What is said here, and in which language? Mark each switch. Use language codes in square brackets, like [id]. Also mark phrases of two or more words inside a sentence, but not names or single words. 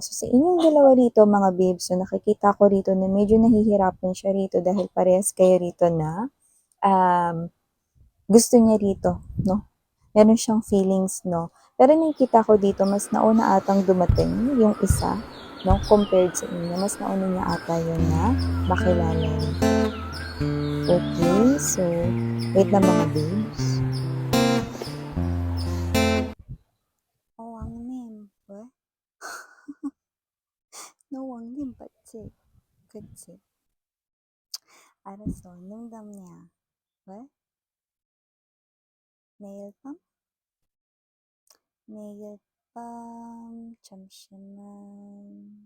[tl] So, sa inyong dalawa rito mga babes, so nakikita ko rito na medyo nahihirapan siya rito dahil parehas kayo rito na, um, gusto niya rito, 'no? Meron siyang feelings, 'no? Pero nakikita ko dito mas nauna atang dumating yung isa, 'no, compared sa inyo. Mas nauna niya ata yun na makilala. [en] Okay, so wait [tl] lang mga babes. [ko] 왕님, 왜? 너 왕님 맞지? 그치? 알았어, 농담이야. 왜? 내일 밤? 내일 밤, 잠시만.